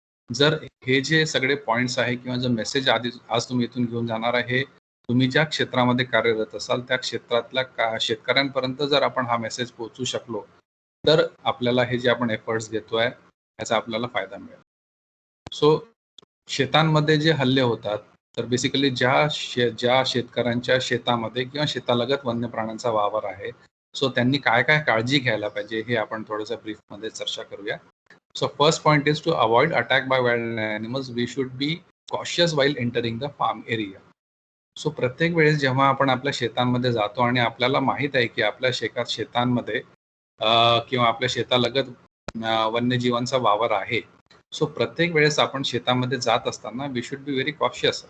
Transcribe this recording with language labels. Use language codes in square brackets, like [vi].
[mr] जर हे जे सगळे पॉइंट्स आहे किंवा जो मेसेज आज तुम्ही इथून घेऊन जाणार आहे, तुम्ही ज्या क्षेत्रामध्ये कार्यरत असाल त्या क्षेत्रातल्या शेतकऱ्यांपर्यंत जर आपण हा मेसेज पोहोचू शकलो तर आपल्याला हे जे आपण एफर्ट्स घेतोय याचा आपल्याला फायदा मिळेल. सो शेतांमध्ये जे हल्ले होतात तर बेसिकली ज्या शेतकऱ्यांच्या शेतामध्ये किंवा शेतालगत वन्य प्राण्यांचा वावर आहे, सो त्यांनी काय काय काळजी घ्यायला पाहिजे हे आपण थोडंसं ब्रीफमध्ये चर्चा करूया. [en] So first point is to avoid attack by wild animals. We should be cautious while entering the farm area. [mr] So प्रत्येक वेळेस जेव्हा आपण आपल्या शेतांमध्ये जातो आणि आपल्याला माहित आहे की आपल्या शेतांमध्ये किंवा आपल्या शेतालगत वन्यजीवांचा वावर आहे, सो प्रत्येक वेळेस आपण शेतामध्ये जात असताना [en] We should be very cautious.